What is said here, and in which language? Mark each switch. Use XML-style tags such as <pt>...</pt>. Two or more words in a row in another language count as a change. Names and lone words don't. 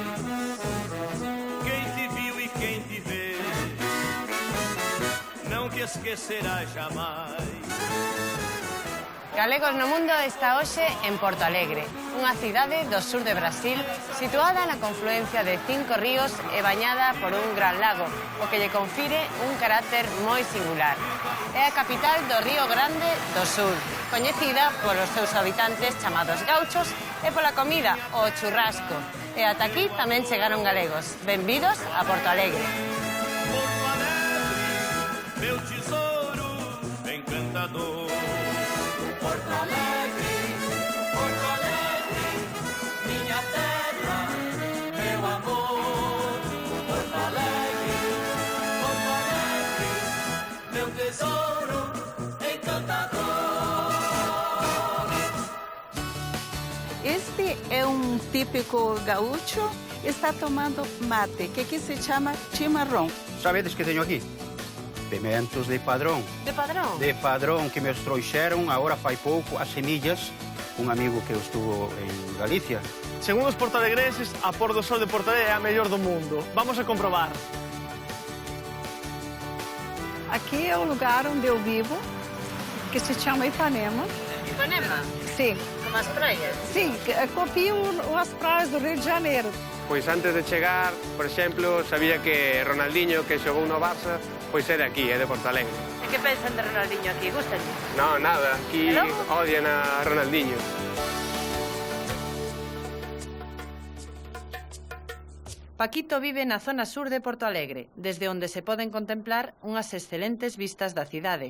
<pt>Quem te viu e quem te vê não te esquecerá jamais.</pt> <gl>Galegos no Mundo está hoxe en Porto Alegre, unha cidade do sur de Brasil situada na confluencia de 5 ríos e bañada por un gran lago, o que lle confire un carácter moi singular. É a capital do Río Grande do Sur, coñecida polos seus habitantes chamados gauchos e pola comida, o churrasco. E ata aquí tamén chegaron galegos. Benvidos a Porto Alegre.</gl> <pt>Porto Alegre, meu tesouro encantador. Porto Alegre, minha terra, meu amor. Porto Alegre, meu tesouro encantador. Este é um típico gaúcho, está tomando mate, que aqui se chama chimarrão. Sabedes que tenho aqui? Pimentos de padrão.</pt> <gl>De padrón?</gl> <pt>De padrão que me trouxeram agora faz pouco as semillas. Um amigo que estuvo em Galícia.</pt> <gl>Segundo os portalegreses, a Pôr do Sol de Porto Alegre é a mellor do mundo. Vamos a comprobar.</gl> <pt>Aqui é o lugar onde eu vivo, que se chama Ipanema. Ipanema? Sim. Como as praias? Sim, copio as praias do Rio de Janeiro.</pt> <gl>Pois antes de chegar, por exemplo, sabía que Ronaldinho, que xogou no Barça, pois é de aquí, é de Porto Alegre. E que pensan de Ronaldinho aquí? Gústalle?</gl> <es>No, nada, aquí odian a Ronaldinho.</es> <gl>Paquito vive na zona sur de Porto Alegre, desde onde se poden contemplar unhas excelentes vistas da cidade.</gl>